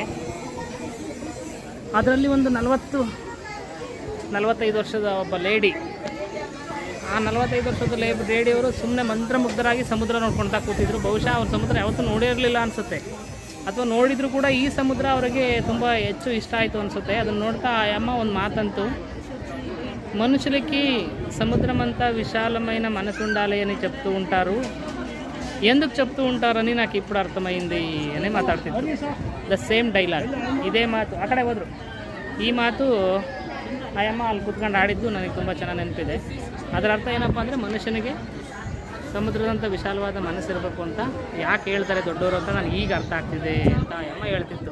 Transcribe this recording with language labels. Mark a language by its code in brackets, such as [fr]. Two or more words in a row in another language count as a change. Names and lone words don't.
[kn] ಅದರಲ್ಲಿ ಒಂದು 45 ವರ್ಷದ ಒಬ್ಬ ಲೇಡಿ. ಆ 45 ವರ್ಷದ ಲೇಡಿಯವರು ಸುಮ್ಮನೆ ಮಂತ್ರಮುಗ್ಧರಾಗಿ ಸಮುದ್ರ ನೋಡ್ಕೊಳ್ತಾ ಕೂತಿದ್ರು. ಬಹುಶಃ ಅವ್ರ ಸಮುದ್ರ ಯಾವತ್ತೂ ನೋಡಿರಲಿಲ್ಲ ಅನಿಸುತ್ತೆ, ಅಥವಾ ನೋಡಿದರೂ ಕೂಡ ಈ ಸಮುದ್ರ ಅವರಿಗೆ ತುಂಬ ಹೆಚ್ಚು ಇಷ್ಟ ಆಯಿತು ಅನಿಸುತ್ತೆ. ಅದನ್ನು ನೋಡ್ತಾ ಆ ಅಮ್ಮ ಒಂದು [te] మాతంతు, మనుషులకి సముద్రమంతా విశాలమైన మనసు ఉండాలి అని చెప్తూ ఉంటారు, ఎందుకు చెప్తూ ఉంటారని నాకు ఇప్పుడు అర్థమైంది అని మాట్లాಡ್ತಿದ್ರು. [en] the same dialogue, [kn] ಇದೇ ಮಾತು. ಆ ಕಡೆ ಹೋದರು. ಈ ಮಾತು ಆ ಅಮ್ಮ ಅಲ್ಲಿ ಕೂತ್ಕೊಂಡು ಆಡಿದ್ದು ನನಗೆ ತುಂಬ ಚೆನ್ನಾಗಿ ನೆನಪಿದೆ. ಅದರ ಅರ್ಥ ಏನಪ್ಪ ಅಂದರೆ, ಮನುಷ್ಯನಿಗೆ ಸಮುದ್ರದಂಥ ವಿಶಾಲವಾದ ಮನಸ್ಸಿರಬೇಕು ಅಂತ ಯಾಕೆ ಹೇಳ್ತಾರೆ ದೊಡ್ಡವರು ಅಂತ ನನಗೆ ಈಗ ಅರ್ಥ ಆಗ್ತಿದೆ ಅಂತ ಅಮ್ಮ ಹೇಳ್ತಿತ್ತು.